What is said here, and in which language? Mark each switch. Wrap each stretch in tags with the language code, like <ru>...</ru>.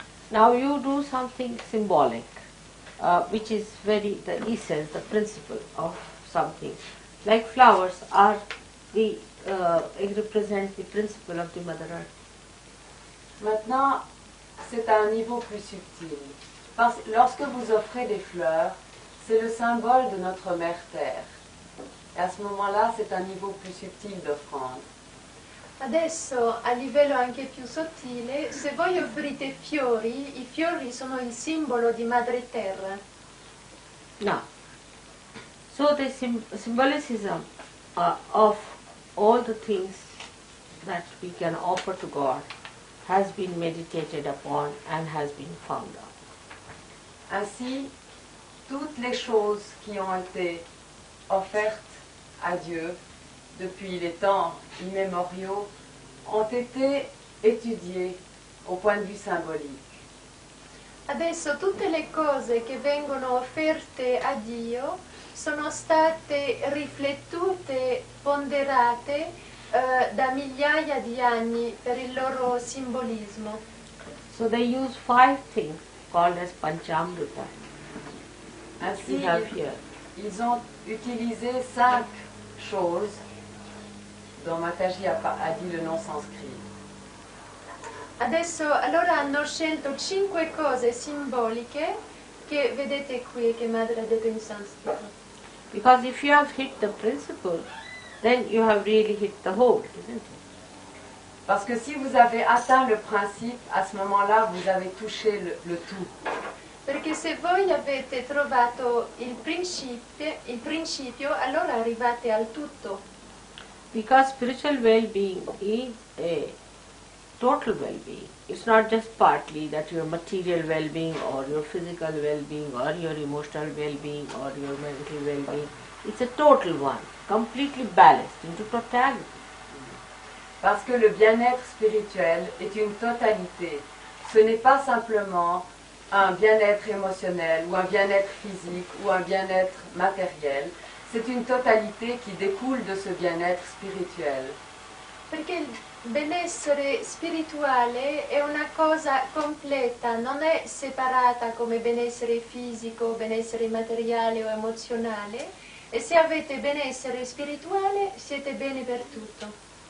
<en>Now you do something symbolic, which is the essence, the principle of something. Like flowers are it represents the principle of the Mother Earth.</en> <fr>Maintenant, c'est à un niveau plus subtil. Parce que lorsque vous offrez des fleurs, c'est le symbole de notre Mère Terre. Et à ce moment-là, c'est un niveau plus subtil d'offrande.</fr> <it>Adesso, a livello anche più sottile, se voi offrite fiori, i fiori sono il simbolo di Madre Terra.</it> <en>Now, so the symbolicism of all the things that we can offer to God has been meditated upon and has been found out.</en> <fr>Ainsi, toutes les choses qui ont été offertes à Dieu depuis les temps immémoriaux ont été étudiées au point de vue symbolique.</fr> <it>Adesso tutte le cose che vengono offerte a Dio sono state riflettute, ponderate da migliaia di anni per il loro simbolismo.</it> <en>So they use 5 things called as Panchamrita.</en> <fr>Ainsi,</fr> <en>We have here.</en> <fr>ils ont utilisé 5 choses dont Mataji a dit le nom sanskrit.</fr> <it>Adesso allora hanno scelto 5 cose simboliche che vedete qui che Madre ha detto in sanscrito.</it> <en>Because if you have hit the principle, then you have really hit the whole, isn't it?</en> <fr>Parce que si vous avez atteint le principe, à ce moment-là, vous avez touché le tout.</fr> <it>Perché se voi avete trovato il principio, allora arrivate al tutto.</it> <en>Because spiritual well-being is a total well-being. It's not just partly that your material well-being or your physical well-being or your emotional well-being or your mental well-being. It's a total one, completely balanced into totality.</en> <fr>Parce que le bien-être spirituel est une totalité. Ce n'est pas simplement un bien-être émotionnel ou un bien-être physique ou un bien-être matériel. C'est une totalité qui découle de ce bien-être spirituel.</fr> <it>Perché il benessere spirituale è una cosa completa, non è separata come benessere fisico, benessere materiale o emozionale, e se avete benessere spirituale siete bene per tutto.</it>